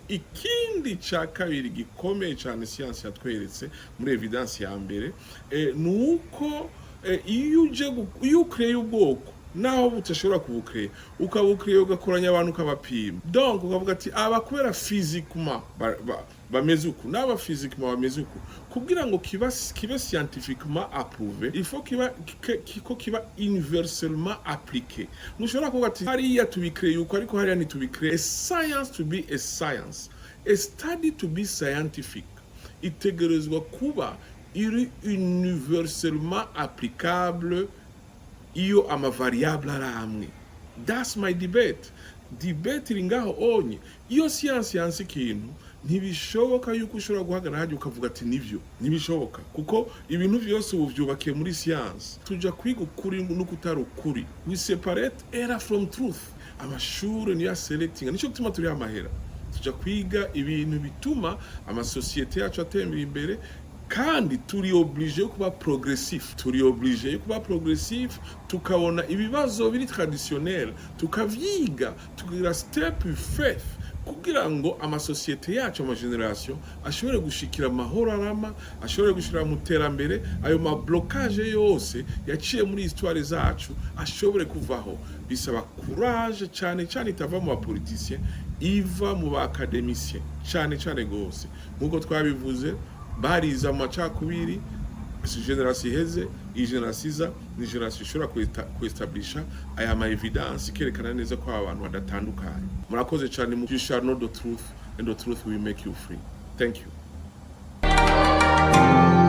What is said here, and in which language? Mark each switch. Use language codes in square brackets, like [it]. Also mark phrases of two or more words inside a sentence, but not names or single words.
[rn] Ikindi ca kabiri gikomeye cyane science yatweretse muri evidence ya mbere nuko iyo ukreye ubwoko naho butashobora kubukreye ukabukreye ugakoranya abantu ukabapima. Donc ukavuga ati abakubera physiquement bameze uku n'aba physiquement bameze uku kugira ngo kibe [fr] scientifiquement approuvé, il faut [rn] kiba [fr] universellement appliqué. [rn] Nushobora kuvuga ati hariya tubikreye uko ariko hariya ntitubikreye. [en] A science to be a science, a study to be scientific, [rn] itegerezwa kuba iri [fr] universellement applicable [rn] iyo ama variable ari amwe. [en] That's my debate [rn] iri ngaho onye. Iyo science ikintu ntibishoboka yuko ushobora guhagarara hajya ukavuga ati nivyo, ntibishoboka kuko ibintu byose ubyubakiye muri science. Tuja kwiga ukuri n'ukutari ukuri. [en] We separate error from truth. [rn] Amashuri niyo selecting, nico gituma turi amahera. Tuja kwiga ibintu bituma ama societe yacu atembera imbere kandi turi obligé kuba progressif, tukabona ibibazo biri traditionnel tukavyiga tugira [en] step faith [rn] kugira ngo amasosiyete yacu amageneration ashobore gushikira amahoro arama, ashobore gushira mu terambere, ayo mablocage yose yaciye muri histoire zacu ashobore kuvaho. Bisaba courage cyane cyane itava mu bapoliticiens, iva mu baacadémiciens cyane gose. Nkuko twabivuze bariza amacakubiri, generation iheze, iyi generation iza ni generation ishobora kuestablisha aya ma evidence ikerekana neza ko abantu badatandukanye. Murakoze cyane, [en] you shall know the truth and the truth will make you free. Thank you.